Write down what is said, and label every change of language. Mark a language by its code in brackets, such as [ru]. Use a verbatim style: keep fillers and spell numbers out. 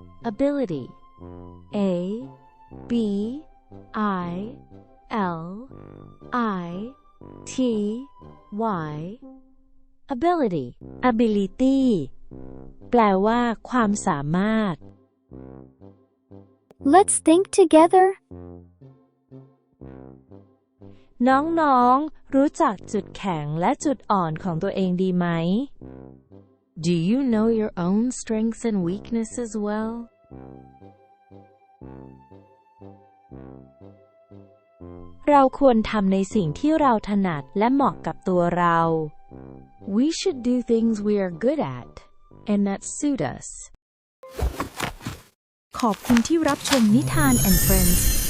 [en] Ability A B I L I T Y Ability Ability [th] แปลว่าความสามารถ [en] Let's think together. [th] น้องๆรู้จักจุดแข็งและจุดอ่อนของตัวเองดีไหม [en] Do you know your own strengths and weaknesses well? [th] เราควรทำในสิ่งที่เราถนัดและเหมาะกับตัวเรา [en] We should do things we are good at and that suit us. [th] ขอบคุณที่รับชมนิทาน and Friends.